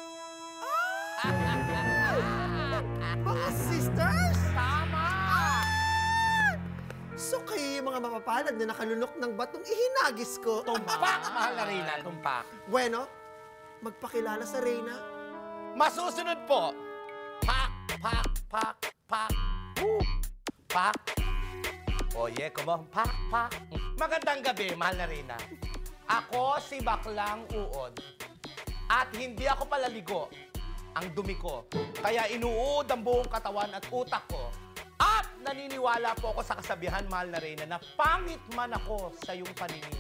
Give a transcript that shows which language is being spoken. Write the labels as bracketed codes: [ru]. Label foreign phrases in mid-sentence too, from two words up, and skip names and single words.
[tl] Mga sisters! Tama! So kayo yung mga mapapalad na nakalunok ng batong ihinagis ko. Tumpak, mahal na Reyna, tumpak. Bueno, magpakilala sa Reyna. Masusunod po. Pak, pak, pak, pak. Woo! Pak. Oye, kumong pak, pak. Magandang gabi, mahal na Reyna. Ako si Baklang Uod. At hindi ako palaligo. Ang dumi ko. Kaya inuud ang buong katawan at utak ko. At naniniwala po ako sa kasabihan, mahal na Reyna, na pangit man ako sa iyong paningin.